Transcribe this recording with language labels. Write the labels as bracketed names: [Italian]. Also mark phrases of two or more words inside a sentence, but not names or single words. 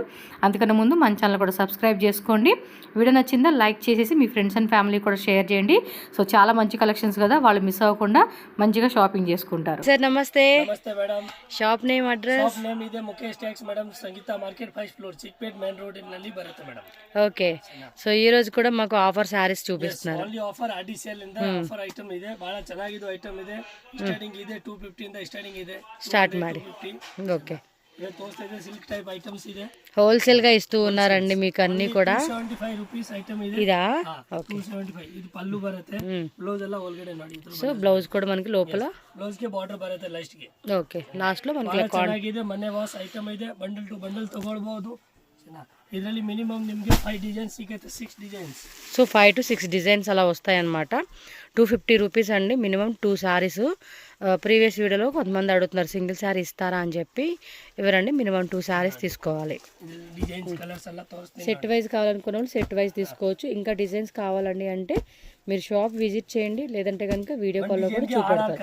[Telugu] అందుకని ముందు మన ఛానల్ కూడా సబ్స్క్రైబ్ చేసుకోండి. వీడియో నచ్చిందా లైక్ చేసేసి మీ [English] friends and family [Telugu] కూడా షేర్ చేయండి. సో చాలా మంచి కలెక్షన్స్ కదా, వాళ్ళు మిస్ అవ్వకుండా మంచిగా షాపింగ్ చేసుకుంటారు. సార్ నమస్తే. నమస్తే మేడం. [English] shop name, address? shop name [Telugu] ఇదే ముఖేష్ టెక్స్ మేడం, సంగీత మార్కెట్ 1st ఫ్లోర్, చిక్పేట్ మెయిన్ రోడ్ ఇన్ [Kannada] ನಲ್ಲಿ ಬರುತ್ತೆ [Telugu] మేడం. ఓకే. సో ఈ రోజు కూడా మాకు [English] offer sarees [Telugu] చూపిస్తున్నారు. [English] only offer [Kannada] ಆಡಿ ಸೇಲ್ ಇಂದ ಆಫರ್ ಐಟಮ್ ಇದೆ. ಬಹಳ ಚೆನ್ನಾಗಿರೋ ಐಟಮ್ ಇದೆ. ಸ್ಟಾರ್ಟಿಂಗ್ ಇದೆ 250 ಇಂದ ಸ್ಟಾರ್ಟಿಂಗ್ ಇದೆ. స్టార్ట్ ಮಾಡಿ. ఓకే. ಇದು ತೋರಿಸ್ತಾ ಇದೆ ಸಿಲ್ಕ್ ಟೈಪ್ ಐಟಮ್ಸ್ ಇದೆ. [Telugu] హోల్సేల్ గా ఇస్తూ ఉన్నారండి మీకు అన్ని కూడా. 275 రూపీస్ ఐటమ్ ಇದೆ. ఇదా? [Kannada] ఓకే. 275. [Telugu] ఇది పల్లు [Kannada] ಬರುತ್ತೆ. బ్లౌజ్ ಎಲ್ಲ ಒಳಗಡೆ ನೋಡಿ. [Telugu] సో బ్లౌజ్ కూడా మనకి లోపల [Kannada] ಬ್ಲೌಸ್ ಗೆ ಬಾರ್ಡರ್ ಬರುತ್ತೆ లాస్ట్ ಗೆ. [Telugu] ఓకే. లాస్ట్ లో మనకి [Kannada] ಚೆನ್ನಾಗಿದೆ. ಮನೆ ವಾಸ್ ಐಟಮ್ ಇದೆ. [English] bundle to bundle [Kannada] ತಗೊಳ್ಳಬಹುದು. ಇದರಲ್ಲಿ ಮಿನಿಮಮ್ ನಿಮಗೆ 5 ಡಿಸೈನ್ಸ್ ಸಿಗುತ್ತೆ. 6 ಡಿಸೈನ್ಸ್. [Telugu] సో 5 to 6 డిజైన్స్ అలా వస్తాయన్నమాట. 250 రూపీస్ అండి. మినిమం 2 శారీస్. ప్రీవియస్ వీడియోలో కొంతమంది అడుగుతున్నారు సింగిల్ శారీ ఇస్తారా అని చెప్పి. ఎవరండి మినిమం 2 శారీస్ తీసుకోవాలి. డిజైన్స్ కలర్స్ అలా తోరిస్తాను. సెట్ వైజ్ కావాలనుకున్న వాళ్ళు సెట్ వైజ్ తీసుకోవచ్చు. ఇంకా డిజైన్స్ కావాలండి అంటే మీరు షాప్ విజిట్ చేయండి, లేదంటే కనుక వీడియో కాల్లో కూడా చూపెడతారు.